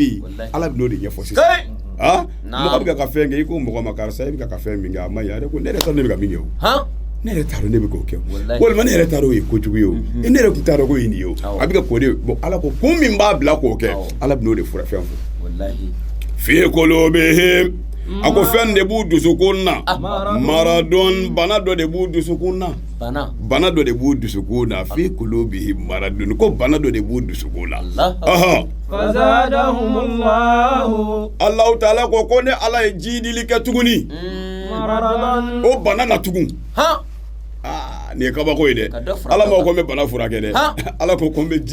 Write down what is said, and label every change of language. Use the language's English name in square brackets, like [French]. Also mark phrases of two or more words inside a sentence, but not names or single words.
[Bambara] yen ala bɛ n'o de ɲɛfɔ sisan mɔgɔ bɛ ka fɛn kɛ i ko mɔgɔ ma karisa i bɛ ka fɛn min kɛ a ma ɲi a yɛrɛ ko ne yɛrɛ t'a dɔn ne bɛ ka min kɛ o ne yɛrɛ t'a dɔn ne bɛ k'o kɛ walima ne yɛrɛ t'a dɔn o ye kojugu ye o ne yɛrɛ tun t'a dɔn ko ye nin ye o a bɛ ka k'o de bon ala ko kun min b'a bila k'o kɛ ala bɛ n'o de fura fɛn fɔ [Arabic] في قلوبهم [Bambara] a ko fɛn de b'u dusukun na maradun bana dɔ de b'u dusukun na bana dɔ de b'u dusukun na [Arabic] في قلوبهم مرض [Bambara] ko bana dɔ de b'u dusukun na fazadahumullahu [Arabic] الله تعالى [Bambara] ko ne ala ye jidili kɛ tuguni o bana na tugun nin ye kabako ye dɛ ala ma ko n bɛ bana furakɛ dɛ ala ko n bɛ